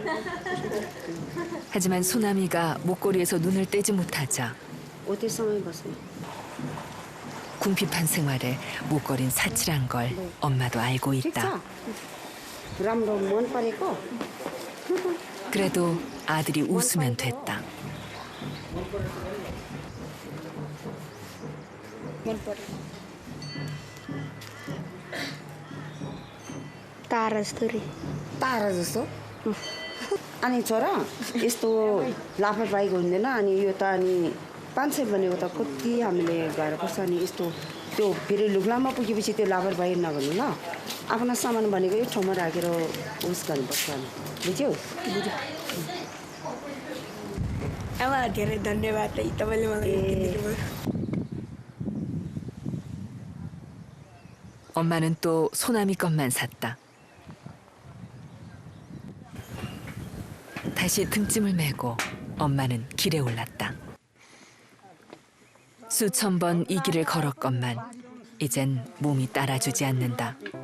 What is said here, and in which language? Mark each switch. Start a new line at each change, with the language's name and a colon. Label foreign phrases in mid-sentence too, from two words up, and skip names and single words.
Korean: 하지만 소나미가 목걸이에서 눈을 떼지 못하자 궁핍한 생활에 목걸이는 사치란 걸 엄마도 알고 있다. 그래도 아들이 웃으면 됐다.
Nepali: तारा जस्तो अनि छोरा यस्तो लापरवाहीको हुँदैन अनि यो त अनि 500 भनेको त कति हामीले गाह्रो पर्छ अनि यस्तो त्यो फेरि लुग्लामा पुगेपछि त्यो लापरवाही नगर्नु ल आफ्नो सामान भनेको एक ठाउँमा राखेर उस गर्नुपर्छ अनि बुझ्यौ आमा धेरै धन्यवाद है तपाईले मलाई दिनुभयो.
Korean: 엄마는 또 소나미 것만 샀다. 다시 등짐을 메고 엄마는 길에 올랐다. 수천 번 이 길을 걸었건만 이젠 몸이 따라주지 않는다.